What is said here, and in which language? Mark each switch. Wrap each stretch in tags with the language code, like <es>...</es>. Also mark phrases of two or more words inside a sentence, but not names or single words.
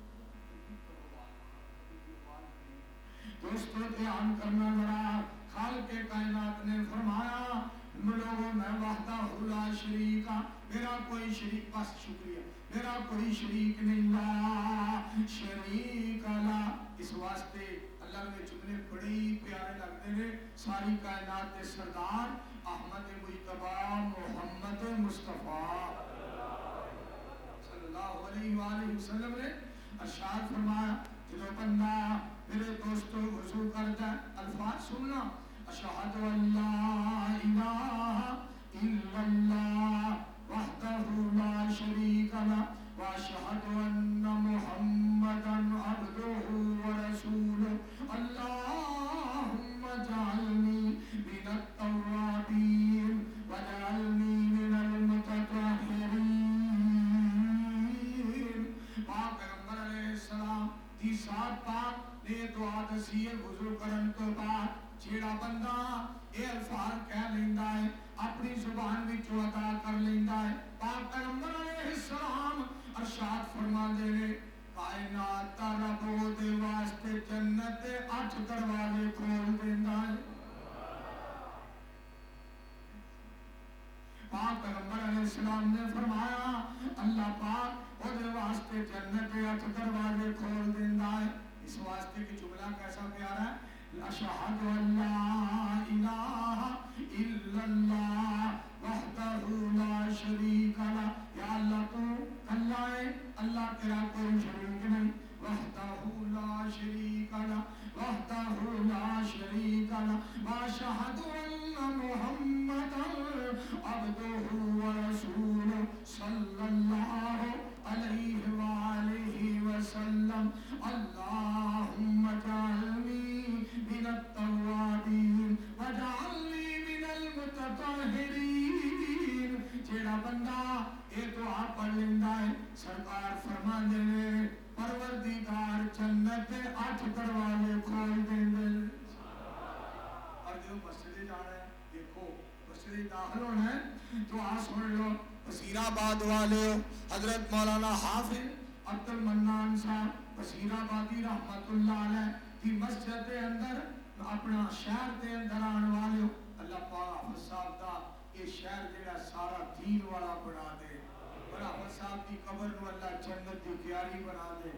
<ur>دوستو دھیان کرنا ذرا خالق کے کائنات نے فرمایا لوگو میں</ur> <ar>وحده لا شريك</ar> <ur>ہاں میرا کوئی شریک بس شکریہ میرا کوئی شریک نہیں</ur> <ar>لا شريك له</ar> <ur>اس واسطے اللہ کے جملے بڑے پیارے لگتے ہیں ساری کائنات کے سردار احمد مجتبیٰ محمد مصطفیٰ</ur> <ar>صلى الله عليه وسلم</ar> <ur>نے ارشاد فرمایا جو بندہ میرے دوستو وضو کرتا الفاظ سننا</ur> <ar>أشهد أن لا إله إلا الله وحده لا شريك له وأشهد أن محمدا عبده ورسوله اللهم اجعلني من التوابين واجعلني من المتطهرين</ar> <pa>پاک پیغمبر علیہ السلام دی ساتھ پاک نے دعا دسی ہے وضو کرن تو بعد جیہڑا بندہ یہ الفاظ کہہ لیندا ہے اپنی زبان وچوں ادا کر لیندا ہے پاک پیغمبر علیہ السلام ارشاد فرماندے نے کائنات دا رب اوہدے واسطے جنت دے 8 دروازے کھول دیندا ہے پاک پیغمبر علیہ السلام نے فرمایا اللہ پاک اوہدے واسطے جنت دے 8 دروازے کھول دیندا ہے اس واسطے کی جملہ کیسا پیارا ہے أشهد</pa> <ar>أن لا إله إلا الله وحده لا شريك له</ar> <ur>یا اللہ تو اللہ ہے اللہ تیرا کوئی شریک نہیں وحدہ</ur> <ar>لا شريك له وحده لا شريك له وأشهد أن محمدا عبده ورسوله صلى الله عليه وآله وسلم اللهم اجعلني من التوابين واجعلني من المتطهرين</ar> <pa>جیہڑا بندہ یہ دعا پڑھ لیندا ہے سرکار فرماندے نے پروردگار جنت دے 8 دروازے کھول دیندے اور جو مسجد جانا ہے دیکھو مسجد داخل ہونا ہے تو آس</pa> <ur>آباد والے حضرت مولانا حافظ عبدالمنان صاحب وزیرآبادی</ur> <ar>رحمة الله عليه</ar> <ur>کی مسجد کے اندر اپنا شہر کے اندر آنے والے اللہ پاک حافظ صاحب کا یہ شہر جیہڑا سارا دین والا بنا دے اور حافظ صاحب کی قبر کو اللہ جنت کی کیاری بنا دے.</ur>